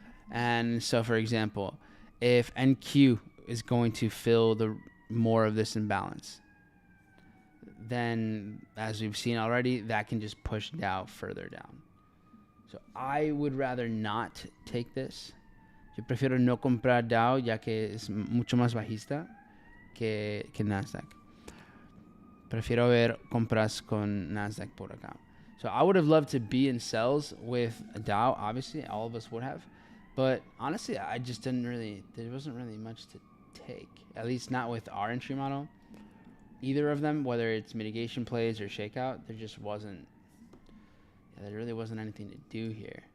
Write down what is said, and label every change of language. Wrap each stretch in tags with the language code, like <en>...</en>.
<en>And so, for example, if NQ is going to fill the more of this imbalance, then as we've seen already, that can just push Dow further down. So I would rather not take this.</en> <es>Yo prefiero no comprar Dow, ya que es mucho más bajista que Nasdaq. Prefiero ver compras con Nasdaq por acá.</es> <en>So I would have loved to be in sells with Dow. Obviously, all of us would have. But honestly, I just there wasn't really much to take. At least not with our entry model. Either of them, whether it's mitigation plays or shakeout, there really wasn't anything to do here.</en>